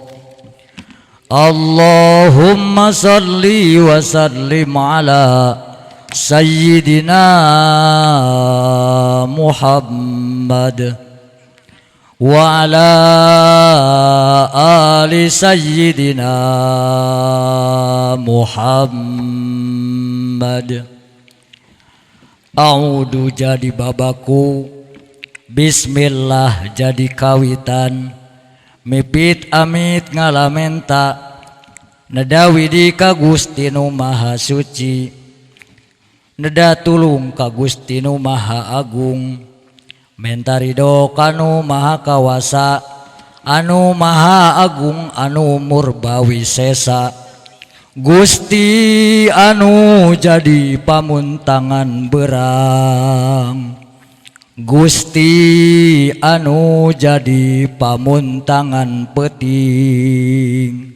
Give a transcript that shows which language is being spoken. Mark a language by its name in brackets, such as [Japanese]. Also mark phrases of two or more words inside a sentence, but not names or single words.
[Arabic] اللهم صل وسلم على سيدنا محمد وعلى آل سيدنا محمد. [Sundanese] A'udhu jadi babaku, bismillah jadi kawitan, mipit amit ngalamenta, nadawi di ka Gusti nu Maha Suci, neda tulung ka Gusti nu Maha Agung, mentarido kanu Maha Kawasa, anu Maha Agung anu murbawi sesa, Gusti anu jadi pamuntangan berang, Gusti anu jadi pamuntangan peting.